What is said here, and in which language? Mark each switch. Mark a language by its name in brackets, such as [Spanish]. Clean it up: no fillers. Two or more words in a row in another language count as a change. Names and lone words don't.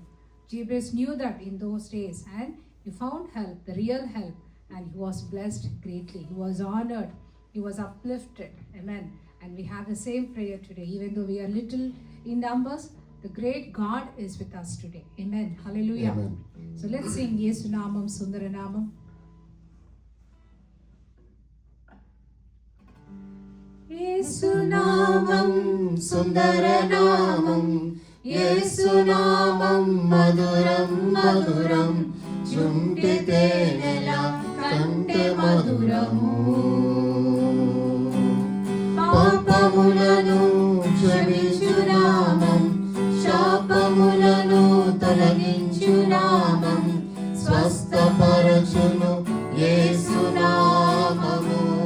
[English] Jabez knew that in those days, and he found help, the real help, and he was blessed greatly. He was honored, he was uplifted. Amen. And we have the same prayer today. Even though we are little in numbers, the great God is with us today. Amen. Hallelujah. Amen. So let's sing Yesu Namam Sundara Namam. Yesu Namam Sundara Namam, Yesu Namam Maduram Maduram, [Telugu] చుంటి తేనెల కంటే మధురము. పాపములను క్షమించు నామం, శాపములను తొలగించు నామం, స్వస్థపరచును యేసు నామము.